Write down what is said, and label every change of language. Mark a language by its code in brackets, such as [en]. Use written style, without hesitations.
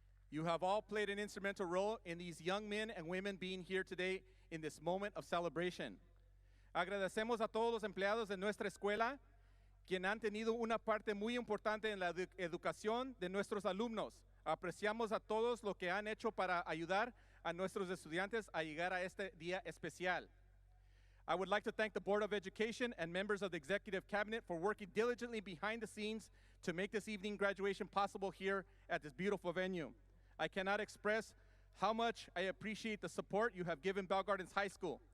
[en] You have all played an instrumental role in these young men and women being here today in this moment of celebration. [es] Agradecemos a todos los empleados de nuestra escuela quien han tenido una parte muy importante en la educación de nuestros alumnos. Apreciamos a todos lo que han hecho para ayudar a nuestros estudiantes a llegar a este día especial. [en] I would like to thank the Board of Education and members of the Executive Cabinet for working diligently behind the scenes to make this evening graduation possible here at this beautiful venue. I cannot express how much I appreciate the support you have given Bell Gardens High School.